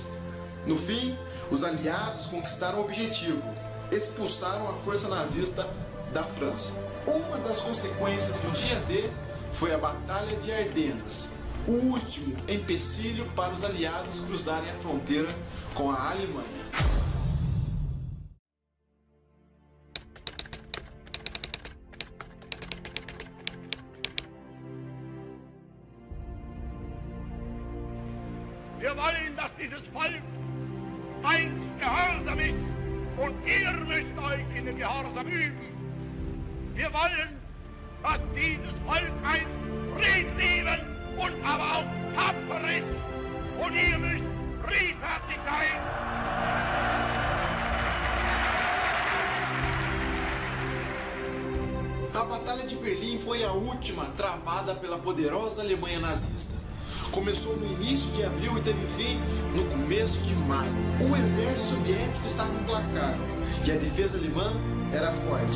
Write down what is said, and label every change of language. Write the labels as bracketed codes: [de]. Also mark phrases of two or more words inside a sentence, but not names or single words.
[pt] No fim, os aliados conquistaram o objetivo: expulsaram a força nazista da França. Uma das consequências do Dia D foi a Batalha de Ardenas, o último empecilho para os aliados cruzarem a fronteira com a Alemanha. [de] Wir wollen, dass dieses Volk einst gehorsam ist und ihr müsst euch in den Gehorsam üben. Wir wollen, dass dieses Volk ein friedliebend und aber auch tapfer ist. Und ihr müsst friedfertig sein. [pt] A Batalha de Berlim foi a última travada pela poderosa Alemanha nazista. Começou no início de abril e teve fim no começo de maio. O exército soviético estava implacável e a defesa alemã era forte.